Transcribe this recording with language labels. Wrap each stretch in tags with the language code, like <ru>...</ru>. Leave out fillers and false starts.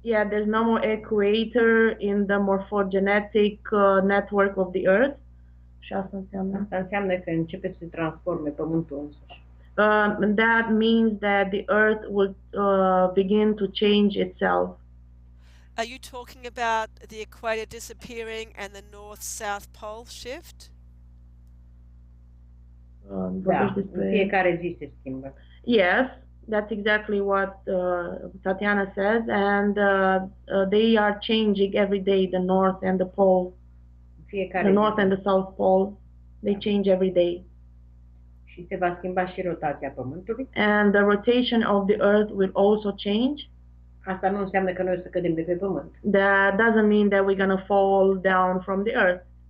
<en>There's no more equator in the morphogenetic network of the Earth.</en> <ro>Și asta înseamnă? Asta înseamnă că începe să se transforme Pământul însuși.</ro> <en>That means that the Earth will begin to change itself. Are you talking about the equator disappearing and the north-south pole shift?</en> <ro>Da, în fiecare zi se schimbă.</ro> <en>Yes, that's exactly what Tatiana says, and they are changing every day, the north and the pole. The north and the south pole, they change every day.</en> <ro>Și se va schimba și rotația Pământului.</ro> <en>And the rotation of the Earth will also change.</en> <ro>Asta nu înseamnă că noi o să cădem de pe Pământ.</ro> <en>That doesn't mean that we're going to fall down from the Earth.</en>